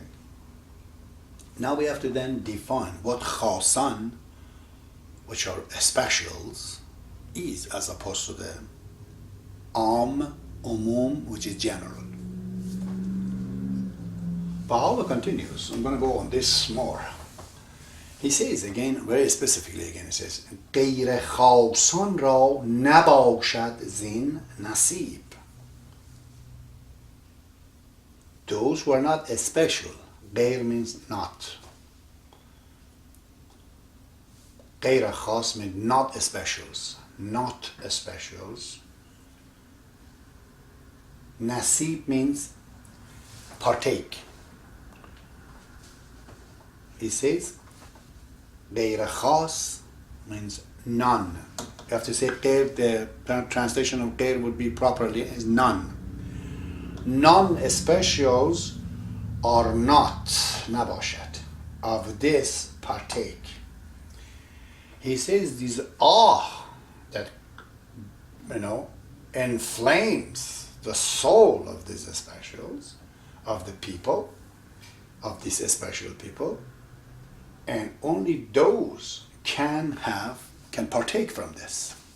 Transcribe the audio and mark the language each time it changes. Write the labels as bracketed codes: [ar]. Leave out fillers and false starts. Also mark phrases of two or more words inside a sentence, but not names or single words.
[en] Now we have to then define what Khasan, which are specials, is as opposed to the Umum, which is general. Baha'u'llah continues. I'm going to go on this more. He says again, very specifically again, he says, [fa] غیر خاصان را نباشد زین نصیب. [en] Those who are not special. غیر means not. [fa] غیر خاص [en] means not specials. Not specials. Nasib means partake. He says, [fa] غیر خاص [en] means none. You have to say غیر, the translation of غیر would be properly is none. Non-specials are not, نباشد, of this partake. He says these awe that, inflames the soul of these specials, of the people, of these special people, and only those can partake from this.